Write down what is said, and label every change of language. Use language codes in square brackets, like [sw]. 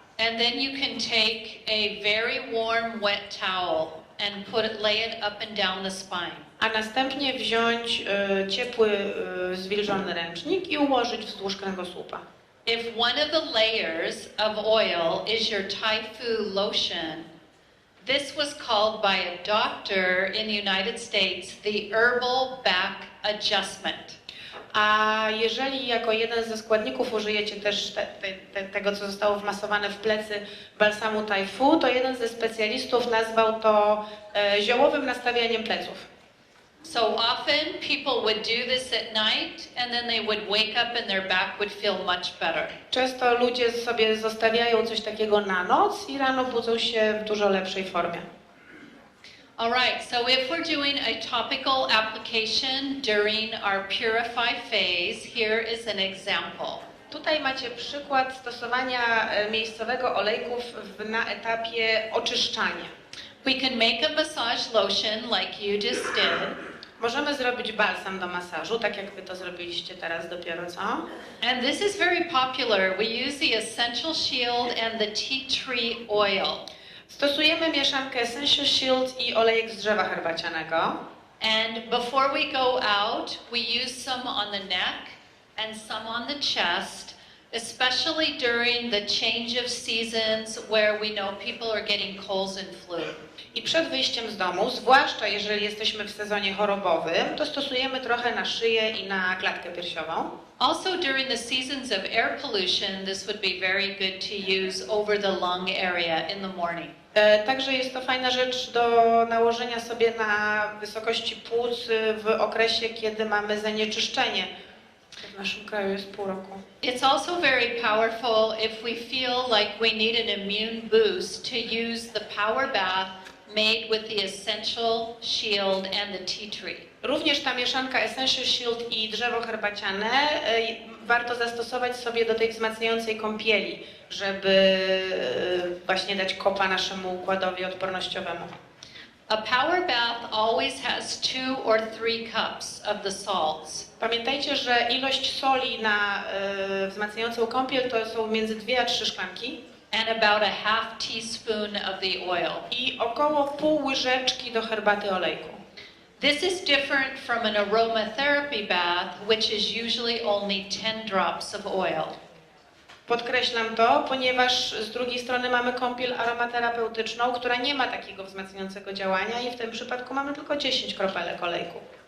[en] And then you can take a very warm wet towel and lay it up and down the spine. [pl] A następnie wziąć ciepły, zwilżony ręcznik i ułożyć wzdłuż kręgosłupa. [en] If one of the layers of oil is your Thai Fu lotion, this was called by a doctor in the United States the herbal back adjustment. [pl] A jeżeli jako jeden ze składników użyjecie też tego, co zostało wmasowane w plecy balsamu Thai Fu, to jeden ze specjalistów nazwał to ziołowym nastawianiem pleców. [en] So often people would do this at night and then they would wake up and their back would feel much better. [pl] Często ludzie sobie zostawiają coś takiego na noc i rano budzą się w dużo lepszej formie. [en] All right, so if we're doing a topical application during our purify phase, here is an example. [pl] Tutaj macie przykład stosowania miejscowego olejków na etapie oczyszczania. [en] We can make a massage lotion like you just did. [pl] Możemy zrobić balsam do masażu, tak jak wy to zrobiliście teraz dopiero co. [en] And this is very popular. We use the Essential Shield and the tea tree oil. [pl] Stosujemy mieszankę Essential Shield i olejek z drzewa herbacianego. [en] And before we go out, we use some on the neck and some on the chest, especially during the change of seasons where we know people are getting colds and flu. [pl] I przed wyjściem z domu, zwłaszcza jeżeli jesteśmy w sezonie chorobowym, to stosujemy trochę na szyję i na klatkę piersiową. [en] Also during the seasons of air pollution, this would be very good to use over the lung area in the morning. [pl] Także jest to fajna rzecz do nałożenia sobie na wysokości płuc w okresie, kiedy mamy zanieczyszczenie. W naszym kraju jest pół roku. [en] It's also very powerful if we feel like we need an immune boost to use the power bath made with the Essential Shield and the tea tree. [pl] Również ta mieszanka Essential Shield i drzewo herbaciane warto zastosować sobie do tej wzmacniającej kąpieli, żeby właśnie dać kopa naszemu układowi odpornościowemu. [en] A power bath always has 2 or 3 cups of the salts. [pl] Pamiętajcie, że ilość soli na wzmacniającą kąpiel to są między 2 a 3 szklanki. [en] And about a half teaspoon of the oil. [pl] I około pół łyżeczki do herbaty olejku. [en] This is different from an aromatherapy bath, which is usually only 10 drops of oil. [pl] Podkreślam to, ponieważ z drugiej strony mamy kąpiel aromaterapeutyczną, która nie ma takiego wzmacniającego działania i w tym przypadku mamy tylko 10 kropelek olejku.